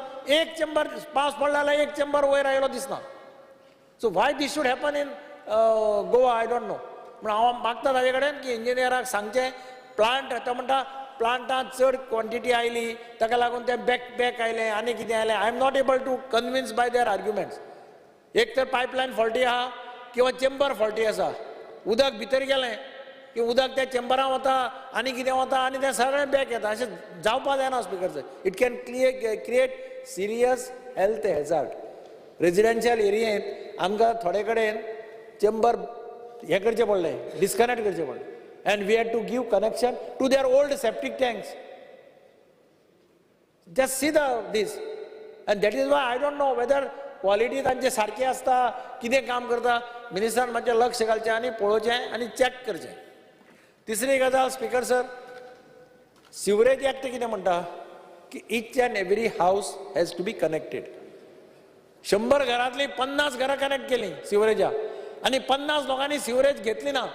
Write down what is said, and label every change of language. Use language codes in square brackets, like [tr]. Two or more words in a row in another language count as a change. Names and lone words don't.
[kok] एक चेंबर पावस पडला जाल्यार एक चेंबर वयर आयलो दिसना. [en] So why this should happen in Goa I don't know. [kok] म्हण हांव मागता ताजे कडेन की इंजिनियराक सांगचें प्लांट तो म्हणटा प्लांटांत चड क्वॉन्टिटी आयली ताका लागून ते बॅक आयलें आनी कितें आयलें. [en] I am not able to convince by their arguments. [kok] एक तर पायपलायन फॉल्टी आहा किंवा चेंबर फॉल्टी आसा. उदक भितर गेलें की उदक त्या चेंबरान वता आनी कितें वता आनी तें सगळें बॅक येता. अशें जावपा जायना [en] Speaker sir. It can create serious health hazard. [kok] रेजिडेन्शियल एरियेंत आमकां थोडे कडेन चेंबर हें करचें पडलें, डिस्कनेक्ट करचें पडलें. [en] And we had to give connection to their old septic tanks. Just see this. And that is why I don't know whether quality [kok] तांचे सारखे आसता, कितें काम करता. मिनिस्टरान मातशें लक्ष घालचें आनी पळोवचें आनी चॅक करचें. तिसरी गजाल [en] Speaker sir, sewerage act [kok] कितें म्हणटा की [en] each and every house has to be connected. [kok] 100 घरांतली 50 घरां कनेक्ट केली सिवरेजा आनी 50 लोकांनी सिवरेज घेतली ना.